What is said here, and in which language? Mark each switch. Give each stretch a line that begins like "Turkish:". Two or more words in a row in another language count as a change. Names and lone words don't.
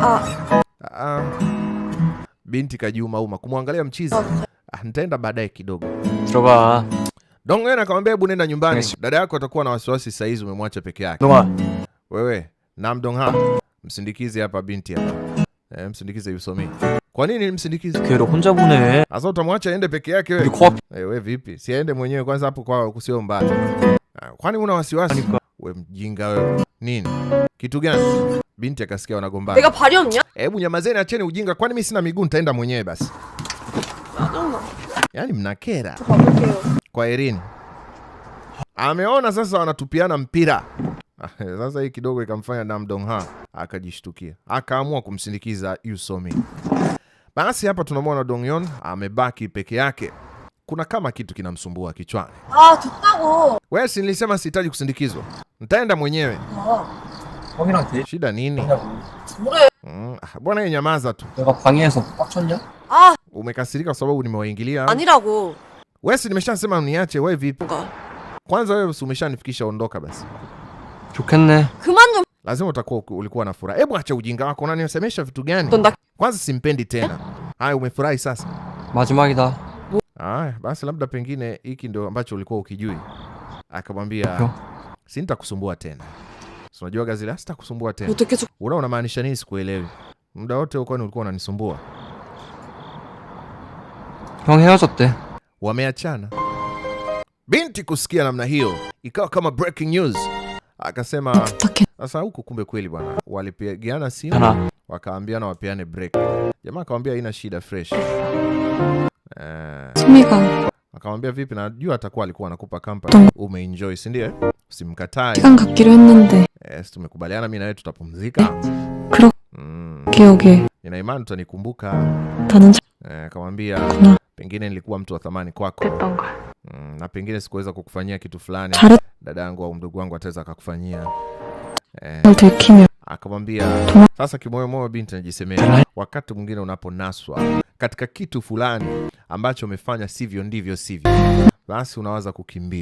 Swahili: Binti kajiuma kumwangalia mchizi. Nitaenda baadaye kidogo.
Korean: 들어가.
Swahili: Dongyeon akamwambia hebu nenda nyumbani. Dada yako atakuwa na wasiwasi saa hizi umemwacha peke yake. Wewe, Nam Dong-ha, msindikize hapa binti hapa. Msindikize Yusomi. Kwa nini msindikize?
Korean: 걔를 혼자 보내.
Swahili: Asa utamwacha aende peke yake wewe? Wewe vipi? Si aende mwenyewe kwanza hapo kwa kusio mbali. Kwani una wasiwasi? Wewe mjinga wewe. Nini? Kitu gani? Binti akasikia wanagombana.
Korean: 내가 발이 없냐?
Swahili: Hebu nyamazeni, acheni ujinga. Kwani mimi sina miguu nitaenda mwenyewe basi. Yaani mnakera. Kwa Erin. Ameona sasa wanatupiana mpira. Sasa hii kidogo ikamfanya Nam Dong-ha akajishtukia. Akaamua kumsindikiza Yusomi. Basi hapa tunamwona Dongyeon amebaki peke yake. Kuna kama kitu kinamsumbua kichwani.
Korean: 됐다고.
Swahili: Wewe si nilisema sihitaji kusindikizwa. Nitaenda mwenyewe. Shida nini? Bwana yeye nyamaza tu.
Korean: 내가 방해해서 빡쳤냐?
Swahili: Umekasirika kwa sababu nimewaingilia?
Korean: 아니라고.
Swahili: Wewe si nimeshasema uniache, wewe vipi? Kwanza wewe umeshanifikisha, ondoka basi.
Korean: 좋겠네. 그만 좀.
Swahili: Lazima utakuwa ulikuwa na furaha. Hebu acha ujinga wako, unanisemesha vitu gani? Kwanza simpendi tena. Haya, umefurahi sasa?
Korean: 마지막이다.
Swahili: Haya, basi labda pengine hiki ndio ambacho ulikuwa ukijui. Akamwambia, sitakusumbua tena. Unajua Gazila, sitakusumbua tena. Unamaanisha nini? Sikuelewi. Muda wote uko ulikuwa unanisumbua.
Korean: 형 헤어졌대.
Swahili: Wameachana. Binti kusikia namna hiyo ikawa kama
English: breaking news.
Swahili: Akasema sasa huku kumbe kweli bwana. Walipigiana simu wakaambiana wapeane break. Jamaa akamwambia haina shida, fresh. Akamwambia vipi, najua atakuwa alikuwa anakupa company. Umeenjoy, si ndio? Usimkatae.
Korean: 시간 갖기로 했는데.
Swahili: Tumekubaliana mimi na wewe tutapumzika.
Korean: 기억에.
Swahili: Nina imani utanikumbuka. Akamwambia pengine nilikuwa mtu wa thamani kwako. Na pengine sikuweza kukufanyia kitu fulani. Dada yangu au mdogo wangu ataweza akakufanyia. Akamwambia sasa kimoyo binti anajisemea, wakati mwingine unaponaswa katika kitu fulani ambacho umefanya sivyo ndivyo sivyo, basi unawaza kukimbia.